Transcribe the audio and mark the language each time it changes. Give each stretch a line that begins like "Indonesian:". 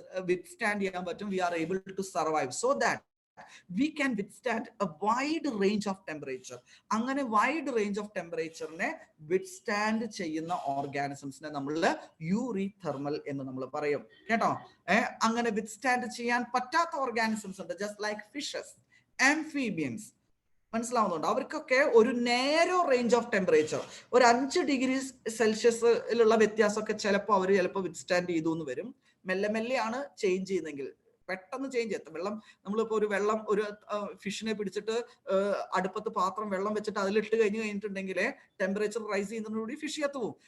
English: withstand
Malayalam: ചെയ്യാൻ പറ്റും,
English: we are able to survive, so that we can withstand a wide range of temperature.
Malayalam: അങ്ങനെ wide range of temperature-നെ withstand ചെയ്യുന്ന organisms-നെ നമ്മൾ eurythermal എന്ന് നമ്മൾ പറയും കേട്ടോ. അങ്ങനെ withstand ചെയ്യാൻ പറ്റാത്ത organisms ഉണ്ട്,
English: just like fishes, amphibians.
Malayalam: മനസ്സിലാവുന്നുണ്ട്? അവർക്കൊക്കെ ഒരു നേരോ റേഞ്ച് ഓഫ് ടെമ്പറേച്ചർ, ഒരു 5 ഡിഗ്രി സെൽഷ്യസിലുള്ള വ്യത്യാസമൊക്കെ ചിലപ്പോൾ വിത്ത്സ്റ്റാൻഡ് ചെയ്തു എന്ന് വരും. മെല്ലെ മെല്ലെയാണ് ചേഞ്ച് ചെയ്യുന്നതെങ്കിൽ, പെട്ടെന്ന് ചേഞ്ച് ചെയ്യും. വെള്ളം നമ്മളിപ്പോൾ ഒരു ഫിഷിനെ പിടിച്ചിട്ട് അടുപ്പത്ത് പാത്രം വെള്ളം വെച്ചിട്ട് അതിലിട്ട് കഴിഞ്ഞിട്ടുണ്ടെങ്കിൽ ടെമ്പറേച്ചർ റൈസ് ചെയ്യുന്നതോടുകൂടി ഫിഷ് ചത്തു പോകും.